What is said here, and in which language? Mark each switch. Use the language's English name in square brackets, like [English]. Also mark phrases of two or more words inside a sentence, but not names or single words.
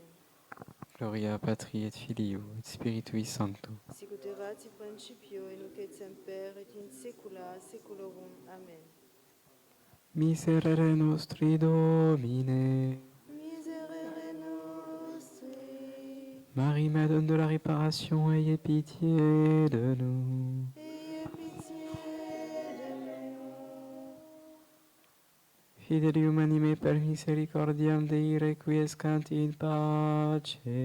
[Latin] Gloria Patri et Filio et Spiritui Sancto. Sicut erat in principio, et nunc et semper, et in saecula saeculorum. Amen. Miserere nostri Domine. Miserere nostri, [French] Marie, Madame de la Réparation, ayez pitié de nous. ayez pitié [Latin] Fidelium anime per misericordiam Dei requiescant in pace.